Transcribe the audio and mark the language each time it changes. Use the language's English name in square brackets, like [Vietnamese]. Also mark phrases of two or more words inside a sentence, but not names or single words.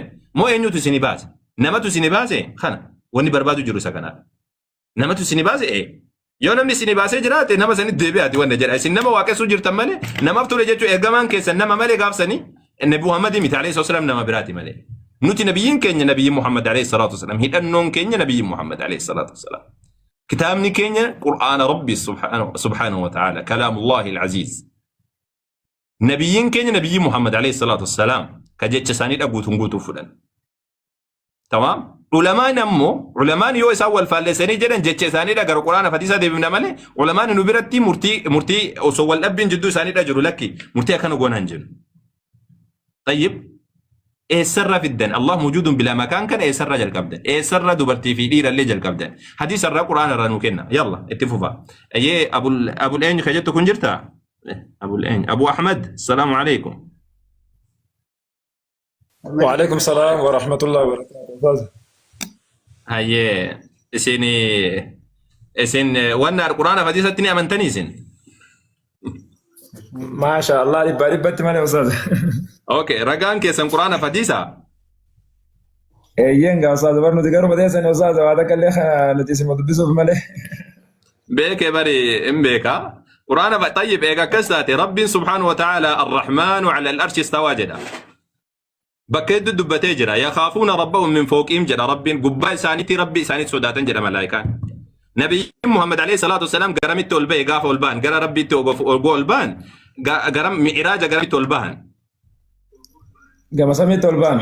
[Oromo] Moo eenyutu isin baase? Namatu isin baase? Kana wanni barbaadu jiru isa kanaaf. Namatu isin baase? Yoo namni isin baasee jiraate nama sanitti deebi'aati wanda jedha. Isin nama waaqessuu jirtan malee namaaf ture jechuun ergamaan keessan nama malee gaafsanii Nabi Muhammad miti [Arabic] عليه الصلاة [Oromo] nama biraati malee. Nuti nabiyyiin keenya nabiyyi Muhammad [Arabic] عليه الصلاة والسلام [Oromo] hidhannoon keenya nabiyyi Muhammad [Arabic] عليه الصلاة والسلام. [Oromo] Kitaabni keenya Qur'aana Rabbi [Arabic] سبحانه وتعالى كلام الله العزيز. [Oromo] Nabiyyiin keenya nabiyyi Muhammad [Arabic] عليه الصلاة والسلام [Oromo] ka jecha isaanii dhaguutuun guutuuf fudhan. Tamam? Ulamaan ammoo ulamaan yoo isaan wal faallesanii jedhan jecha isaanii gara quraana hadiisa deebifna malee ulamaan nu biratti murtii osoo wal dhabbiin jidduu isaanii jiru lakki murtii akkana goonaan jiru. Tayyib eessarra fiddan [Arabic] الله موجود بلا مكان [Oromo] kana eessarra jalqabdan eessarra dubartii fi dhiirallee jalqabdan hadiisarra quraanarra nu kenna yalla itti fufa ayyee abul eenyu ka jettu kun jirta abul eenyu Abu Ahmad [Arabic] السلام عليكم. وعليكم السلام ورحمة الله وبركاته. [Oromo] Hayyee isin wanna quraana hadiisatti ni amantanii isin? [Arabic] ما شاء الله [Oromo] dhibbatti malee ustaz. Okay, ragaan keessan quraana hadiisa? Yenga ustaz bar nuti garuu badeessan ustaz waa takkallee nuti isin dubbisuuf malee. Beeke bari in beeka. Quraana tayyib eega akkas taate Rabbiin [Arabic] سبحانه وتعالى الرحمن على العرش استوى [Oromo] jedha. Bakka hedduu dubbatee jira. [Arabic] يخافون ربهم من فوقهم [Oromo] jedha Rabbiin gubbaa isaaniitti rabbi isaaniitti sodaatan jedha malaayikaan. Nabiyyiin Muhammad [Arabic] عليه الصلاة والسلام [Oromo] garamitti ol ba'e gaafa ol ba'an gara rabbiitti ol ba'an gara mi'iraaja garamitti ol ba'an. Gama samiitti ol ba'an.